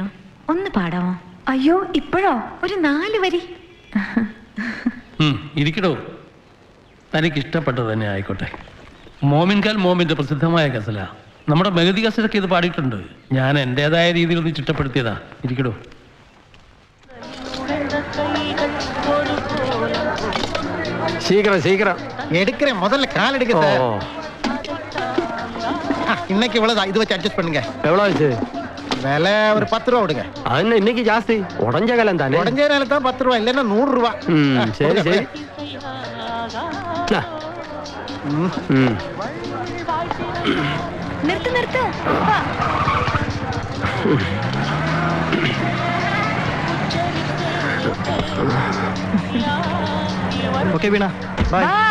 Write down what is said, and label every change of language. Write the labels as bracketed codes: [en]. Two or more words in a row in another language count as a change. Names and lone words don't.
[ml] ഒന്ന് പാടാമോ? അയ്യോ, ഇപ്പോഴോ? ഒരു 4 വരി. ഇരിക്കടോ, തനിക്ക് ഇഷ്ടപ്പെട്ടത് തന്നെ ആയിക്കോട്ടെ. മോമിൻകാൽ മോമിന്റെ പ്രസിദ്ധമായ ഗസല, നമ്മുടെ മെഹദി ഗസലൊക്കെ ഇത് പാടിയിട്ടുണ്ട്. ഞാൻ എൻ്റെതായ രീതിയിൽ ഒന്ന് ചിട്ടപ്പെടുത്തിയതാ. ഇരിക്കടോ. [ta] சீக்கிரம் எடுக்கிறேன், முதல்ல கால் எடுக்க சார். இன்னைக்கு இவ்வளவுதான், இது வச்சு அட்ஜஸ்ட் பண்ணுங்க. எவ்வளோ ஆச்சு? விலை ஒரு 10 ரூபா விடுங்க. அது இன்னைக்கு ஜாஸ்தி, உடஞ்ச காலம் தானே. உடஞ்ச காலம் தான் 10 ரூபா, இல்லைன்னா 100 ரூபா. சரி சரி. [ml] നിർത്ത് നിർത്ത്. ഓക്കെ വീണ, ബൈ.